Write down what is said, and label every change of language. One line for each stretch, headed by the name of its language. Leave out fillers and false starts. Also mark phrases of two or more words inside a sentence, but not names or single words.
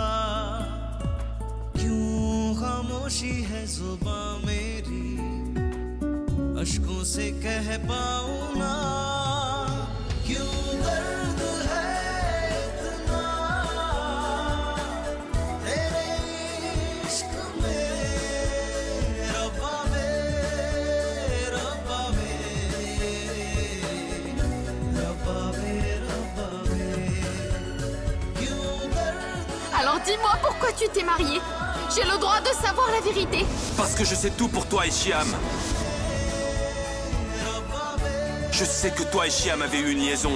Hindi: क्यों खामोशी है जुबां मेरी अश्कों से कह पाऊं ना क्यों दर्द है इतना तेरे इश्क में रब्बा
French: Alors dis-moi pourquoi tu t'es marié. J'ai le droit de savoir la vérité. Parce que je sais tout pour toi et Shiam. Je sais que toi et Shiam avez eu une liaison.